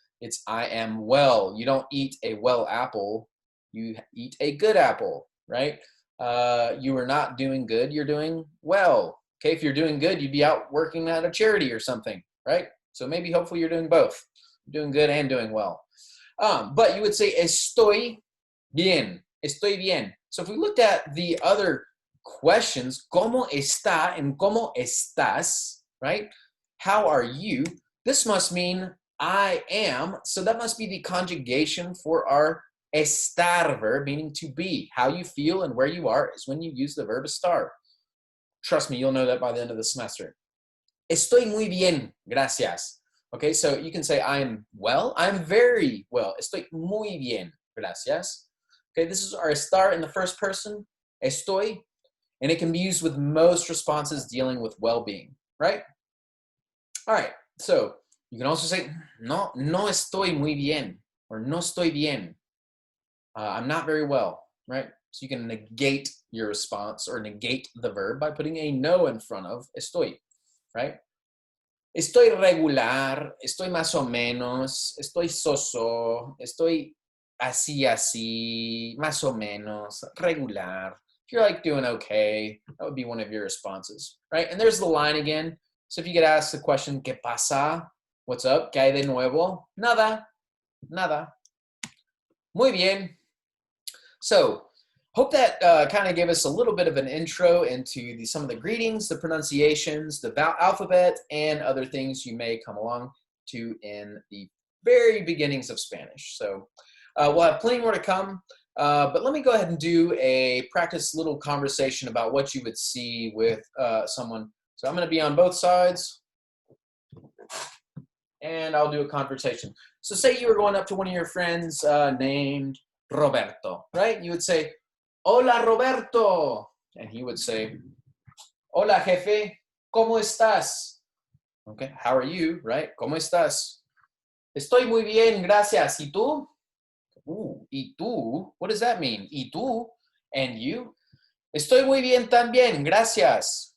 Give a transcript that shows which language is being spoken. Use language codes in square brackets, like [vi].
[en] It's I am well. You don't eat a well apple, you eat a good apple, right? You are not doing good, you're doing well. Okay, if you're doing good, you'd be out working at a charity or something, right? So maybe, hopefully, you're doing both. You're doing good and doing well. But you would say, [es] estoy bien, estoy bien. [en] So if we looked at the other questions, [es] ¿Cómo está [en] and [es] cómo estás, [en] right? How are you? This must mean I am. So that must be the conjugation for our estar verb, meaning to be. How you feel and where you are is when you use the verb estar. Trust me, you'll know that by the end of the semester. [es] Estoy muy bien, gracias. [en] Okay, so you can say I'm well, I'm very well. [es] Estoy muy bien, gracias. [en] Okay, this is our estar in the first person, estoy, and it can be used with most responses dealing with well-being, right? All right, so you can also say, [es] no estoy muy bien, [en] or [es] no estoy bien. [en] I'm not very well, right? So you can negate your response or negate the verb by putting a no in front of estoy, right? [es] Estoy regular, estoy más o menos, estoy so-so, estoy así, así, más o menos, regular. [en] If you're like doing okay, that would be one of your responses, right? And there's the line again. So if you get asked the question, [es] ¿Qué pasa? [en] What's up? [es] ¿Qué hay de nuevo? Nada, nada. Muy bien. [en] So, hope that kind of gave us a little bit of an intro into some of the greetings, the pronunciations, the alphabet, and other things you may come along to in the very beginnings of Spanish. So we'll have plenty more to come, but let me go ahead and do a practice little conversation about what you would see with someone. So I'm going to be on both sides, and I'll do a conversation. So say you were going up to one of your friends named Roberto, right? You would say, [es] Hola, Roberto. [en] And he would say, [es] hola, jefe, ¿cómo estás? [en] Okay, how are you, right? [es] ¿Cómo estás? Estoy muy bien, gracias. ¿Y tú? Ooh, ¿y tú? [en] What does that mean? [es] ¿Y tú? [en] And you? [es] Estoy muy bien también, gracias.